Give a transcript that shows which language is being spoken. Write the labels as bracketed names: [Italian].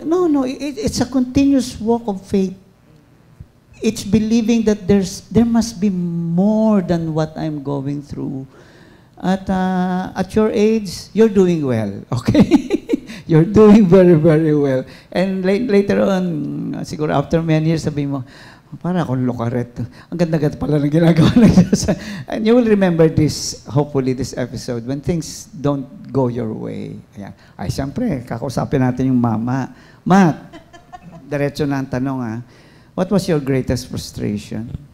[English] No, it's a continuous walk of faith. It's believing that there must be more than what I'm going through. At your age, you're doing well, okay? You're doing very, very well. And later on, [Filipino] siguro [English] after many years, [Filipino] sabi mo, para akong lokaret. Ang ganda-ganda pala ng ginagawa ng Diyos. [English] And you will remember this, hopefully, this episode, when things don't go your way. Ayan. [Filipino] Ay, siyempre, kakausapin natin yung mama. Matt, diretso na ang tanong, ha? [English] What was your greatest frustration?